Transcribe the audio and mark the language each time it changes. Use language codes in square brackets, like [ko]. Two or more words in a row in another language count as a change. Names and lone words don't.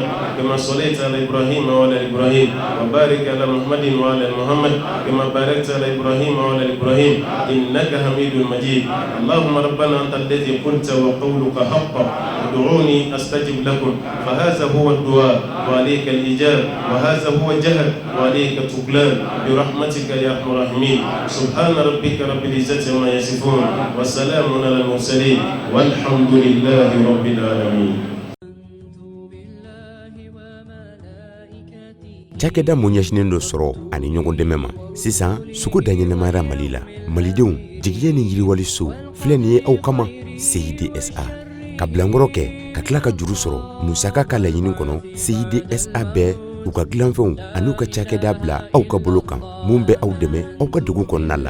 [ar] كما صليت على إبراهيم وعلى إبراهيم وبارك على محمد وعلى محمد كما باركت على إبراهيم وعلى إبراهيم إنك حميد مجيد اللهم ربنا أنت الذي قلت وقولك حقا ادعوني أستجب لكم فهذا هو الدعاء وعليك الإجابة وهذا هو الجهل وعليك التقلان برحمتك يا أرحم الراحمين سبحان ربك رب العزة عما يصفون والسلام على المرسلين والحمد لله رب العالمين. [bm] Cakɛda mun ɲɛsinen do sɔrɔ ani ɲɔgɔn dɛmɛ ma sisan sugu daɲɛnɛmayara Mali la malidenw jigiya ni yiriwali so filɛ nin ye aw kama CIDSA ka bilankɔrɔ kɛ ka tila ka juru sɔrɔ musaka ka laɲini kɔnɔ CIDSA bɛɛ u ka dilanfɛnw ani u ka cakɛda bila aw ka bolo kan mun bɛ aw dɛmɛ aw ka degun kɔnɔna la.